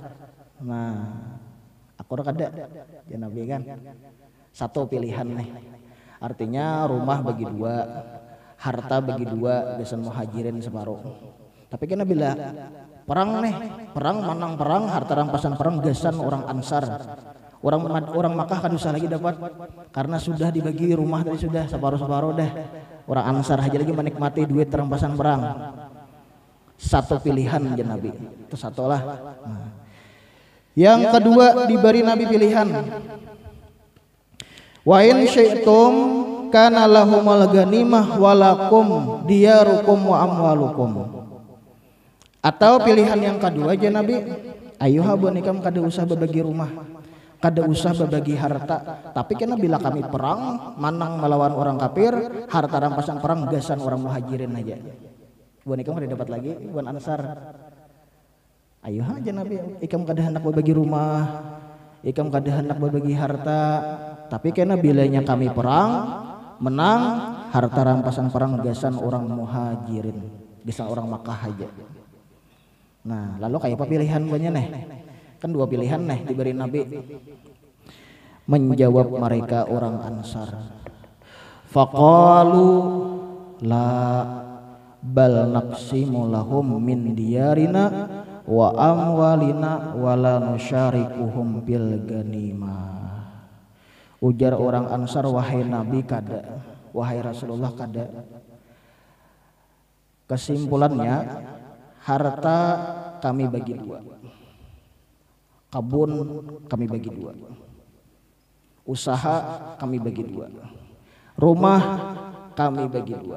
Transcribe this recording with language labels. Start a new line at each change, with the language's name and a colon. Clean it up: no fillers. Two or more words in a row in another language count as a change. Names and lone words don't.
Banjar: Nah, aku kada ya Nabi kan. Satu pilihan nih. Artinya rumah bagi dua, harta bagi dua, gasan Muhajirin separuh. Tapi karena bila perang nih, perang menang perang, harta rampasan perang gasan orang Ansar. Orang Makkah kan usah lagi dapat karena sudah dibagi rumah tadi sudah separuh-separuh dah. Orang Ansar aja lagi menikmati duit rampasan perang. Satu pilihan aja Nabi. Itu satu lah. Nah. Yang kedua diberi Nabi pilihan.
Arabic: وإن شئتم كان لهم الغنيمة ولكم دياركم وأموالكم.
Banjar: Atau pilihan yang kedua aja Nabi, ayuha bonikam kada usah berbagi rumah, kada usah berbagi harta, tapi karena bila kami perang menang melawan orang kafir, harta rampasan perang gasan orang Muhajirin aja. Bonikam kada dapat lagi, buan Ansar. Ayuha aja Nabi, ikam kada hendak berbagi rumah, ikam kada hendak berbagi harta, tapi karena bilanya kami perang menang, harta rampasan perang gasan orang Muhajirin, gasan orang Makkah aja. Nah, lalu kayak apa pilihan banyak nih? Kan dua pilihan nih diberi Nabi. Menjawab mereka orang Ansar,
Arabic: فقالوا لا بل نقسم لهم من ديارنا وأموالنا ولا نشاركهم بالغنيمة.
Banjar: Ujar orang Ansar, wahai Nabi kada, wahai Rasulullah kada. Kesimpulannya, harta kami bagi dua, kabun kami bagi dua, usaha kami bagi dua, rumah kami bagi dua.